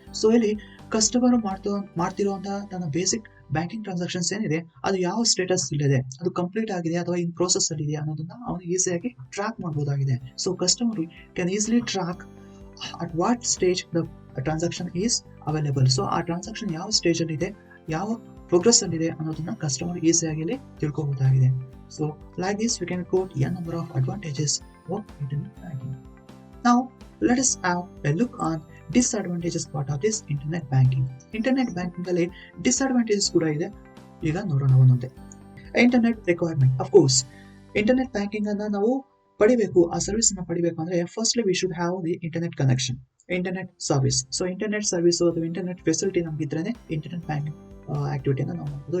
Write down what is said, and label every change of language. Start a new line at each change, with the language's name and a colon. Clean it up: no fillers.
Kannada: So ಇಲ್ಲಿ customer ಮಾಡ್ತಿರುವಂತಹ ತನ್ನ basic banking transactions ಏನಿದೆ ಅದು ಯಾವ ಸ್ಟೇಟಸ್ ಇಲ್ಲಿದೆ, ಅದು ಕಂಪ್ಲೀಟ್ ಆಗಿದೆ ಅಥವಾ ಇನ್ ಪ್ರೋಸೆಸ್ ಅಲ್ಲಿ ಇದೆ ಅನ್ನೋದನ್ನ ಅವನು ಈಸಿಯಾಗಿ ಟ್ರ್ಯಾಕ್ ಮಾಡಬಹುದಾಗಿದೆ.
English: So customer can easily track at what stage the transaction is available.
Kannada: So ಆ ಟ್ರಾನ್ಸಾಕ್ಷನ್ ಯಾವ ಸ್ಟೇಜ್ ಅಲ್ಲಿ ಇದೆ, ಯಾವ ಪ್ರೋಗ್ರೆಸ್ ಅಲ್ಲಿ ಇದೆ ಅನ್ನೋದನ್ನ ಕಸ್ಟಮರ್ ಈಸಿಯಾಗಿ ಇಲ್ಲಿ ತಿಳ್ಕೋಬಹುದಾಗಿದೆ.
English: So like this we can quote n number of advantages of internet banking. Now let us have a look on disadvantages part of this internet banking.
Kannada: Internet banking ಅಲ್ಲಿ disadvantages ಕೂಡ ಇದೆ, ಈಗ ನೋಡೋಣ ಒಂದೊಂದೇ. Internet requirement. Of course internet banking ಅನ್ನ ನಾವು ಪಡಿಬೇಕು, ಆ ಸರ್ವಿಸ್ ಅನ್ನ ಪಡಿಬೇಕು ಅಂದ್ರೆ
English: firstly we should have the internet connection,
Kannada: internet service. So internet service ಅಥವಾ ಇಂಟರ್ನೆಟ್ ಫೆಸಿಲಿಟಿ ನಮ್ಗಿದ್ರೇನೆ ಇಂಟರ್ನೆಟ್ ಬ್ಯಾಂಕಿಂಗ್ ಆಕ್ಟಿವಿಟಿನ ನಾವು ಮಾಡ್ಬೋದು.